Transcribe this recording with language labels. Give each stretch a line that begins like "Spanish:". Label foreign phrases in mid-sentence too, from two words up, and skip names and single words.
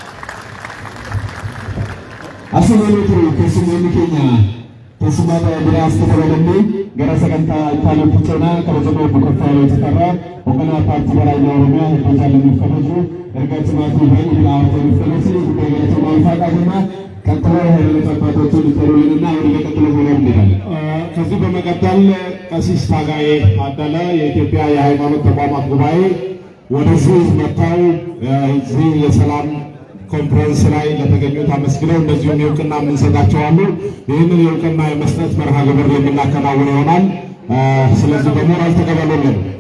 Oromo: Asalaamaaleykum keessummoonni keenya keessummaa biraas dabalamee gara sagantaa itti ceenaa kabajamoo Bukoffaa Tafarraa hoogganaa paartii Baraayyaa Oromiyaa hedduu jaallamuuf kabaju erga timaatii baay'ee bilaawwan filatu guddaa galatoomaa ulfaadhaa jenna.
Amharic: ቀጥሎ ሃይማኖት አባቶችን ይጠሩልንና ወደ ቀጥሎ ፕሮግራም እንሄዳለን። ከዚህ በመቀጠል ቀሲስ ታጋዬ ታደለ የኢትዮጵያ የሃይማኖት ተቋማት ጉባኤ ወደዚህ መጥተው እዚህ የሰላም ኮንፈረንስ ላይ ለተገኙት አመስግነው እንደዚሁም የእውቅና የምንሰጣቸው አሉ። ይህንን የእውቅና የመስጠት መርሃ ግብር የምናከናውን ይሆናል። ስለዚህ በሞራል ተቀበሉልን።